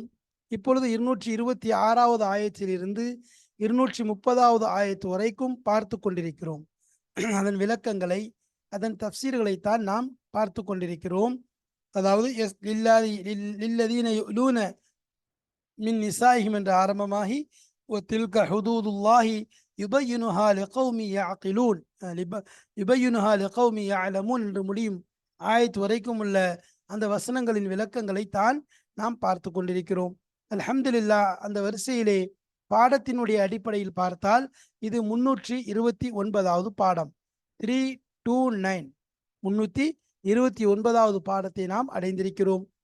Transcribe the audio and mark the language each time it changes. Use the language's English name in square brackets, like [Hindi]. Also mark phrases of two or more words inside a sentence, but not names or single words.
[Tamil] இப்பொழுது 226வது ஆயத்திலிருந்து 230வது ஆயத்து வரைக்கும் பார்த்து கொண்டிருக்கிறோம். அதன் விளக்கங்களை, அதன் தஃப்சீர்களைத்தான் நாம் பார்த்து கொண்டிருக்கிறோம். அதாவது [Arabic] لِلَّذِينَ يُؤْلُونَ مِنْ نِسَائِهِمْ [Tamil] என்ற ஆரம்பமாகி [Arabic] وتلك حدود الله يبينها لقوم يعقلون يبينها لقوم يعلمون [Tamil] என்று முடியும் ஆயத்து வரைக்கும் உள்ள அந்த வசனங்களின் விளக்கங்களை தான் நாம் பார்த்து கொண்டிருக்கிறோம். அல்ஹம்துலில்லாஹ். அந்த வரிசையிலே பாடத்தினுடைய அடிப்படையில் பார்த்தால் இது 329வது பாடம், 329 329வது பாடத்தை நாம் அடைந்திருக்கிறோம்.